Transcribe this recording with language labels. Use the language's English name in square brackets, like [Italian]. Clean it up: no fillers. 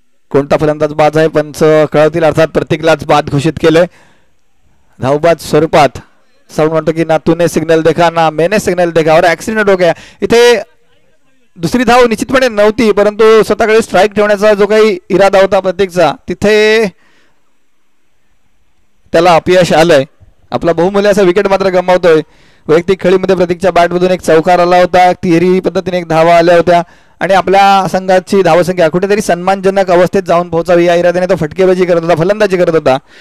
[Marathi] कोणता फलंदाज बाद आहे पंच कळवतील. अर्थात प्रतीकलाच बाद घोषित केले धावबाद स्वरूपात. [Hindi] साऊंड [Marathi] म्हणतो की [Hindi] ना तूने सिग्नल देखा ना मैंने सिग्नल देखा और ऍक्सिडेंट हो गया. [Marathi] इथे दुसरी धाव निश्चितपणे नव्हती, परंतु स्वतःकडे स्ट्राईक ठेवण्याचा जो काही इरादा होता प्रतीकचा तिथे त्याला अपयश आलंय. आपला बहुमूल्य असा विकेट मात्र गमावतोय. वैयक्तिक खेळीमध्ये प्रतीकच्या बॅटमधून एक चौकार आला होता, तिहेरी पद्धतीने एक धावा आल्या होत्या आणि आपल्या संघाची धावसंख्या कुठेतरी सन्मानजनक अवस्थेत जाऊन पोहोचावी या इराद्याने तो फटकेबाजी करत होता, फलंदाजी करत होता.